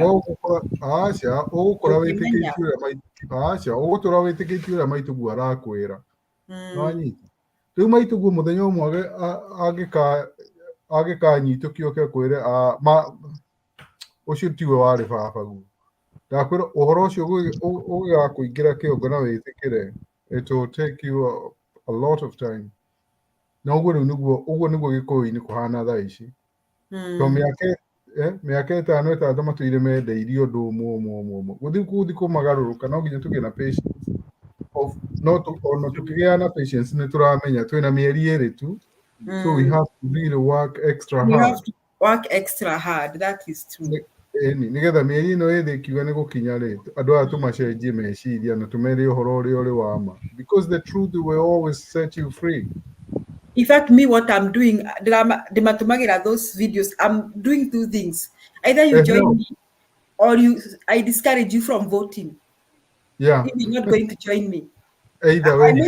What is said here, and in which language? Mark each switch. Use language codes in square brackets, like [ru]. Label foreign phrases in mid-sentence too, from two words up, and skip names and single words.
[ki] acha ugukora witikitie uria maituguo arakwira nwanyita. Riu maituguo muthenya umwe agikanyitũkio ke kwire ucio tiwe wari baba guo. Ndakwira uhoro ucio ugigakuingira kiongo na witikire, [en] it will take you a lot of time. [ki] Na uguo niguo gikuyu-ini kuhana thaa ici. To miaka itano itatu matuire mendeirie undu umwe guthi kumagaruruka no nginya tugie na patience. No tukigia na patience ni turamenya twina mieri iri tu. [en] So we have to really work extra hard. We have to work extra hard, that is true. [ki] Nigetha mieri ino ithi ikiuga ni gukinya ri andu aya tumacenjie meciria na tumere uhoro uria uri wama, [en] because the truth will always set you free. In fact, me, what I'm doing, those videos, I'm doing 2 things. Either you join me or I discourage you from voting. Yeah. If you're not going to join me. Either way.